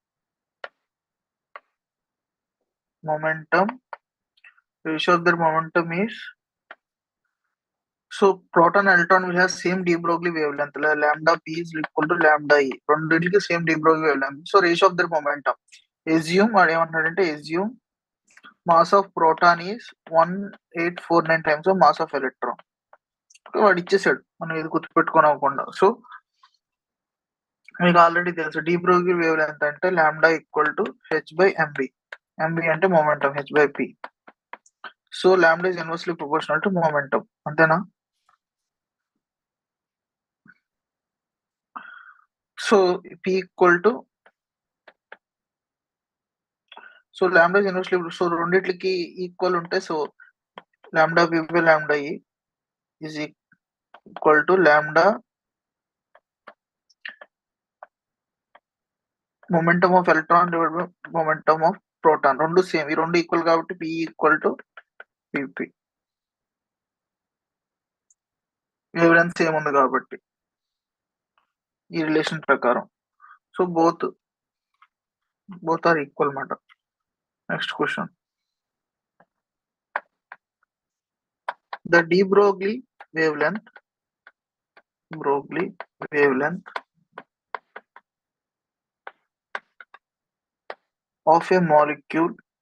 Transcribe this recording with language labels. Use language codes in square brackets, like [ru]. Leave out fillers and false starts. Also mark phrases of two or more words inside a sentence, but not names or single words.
[en] momentum, ratio of their momentum is, so proton and electron will have same de Broglie wavelength. Lambda p is equal to lambda e. [te] రెండింటికి [en] same de Broglie wavelength. So ratio of their momentum. Assume or ఏమంటారంటే assume mass of proton is 1849 times of mass of electron. [te] వాడు ఇచ్చేసాడు, మనం ఇది గుర్తుపెట్టుకోనకుండా. సో మీకు ఆల్రెడీ తెలుసు [en] de Broglie wavelength [te] అంటే [en] lambda equal to h/mv. mv అంటే momentum h/p. so lambda is inversely proportional to momentum. [te] అంతేనా? [en] so p equal to, so lambda is inversely, సో రెండిట్లకి ఈక్వల్ ఉంటే, so lambda p by lambda e is equal to lambda momentum of electron divided by momentum of proton. [te] రెండు సేమ్, ఈ రెండు ఈక్వల్ కాబట్టి [en] p equal to pp. wavelength same [te] ఉంది కాబట్టి ఈ రిలేషన్ ప్రకారం. [en] so both are equal అన్నమాట. next question. The de Broglie wavelength of a molecule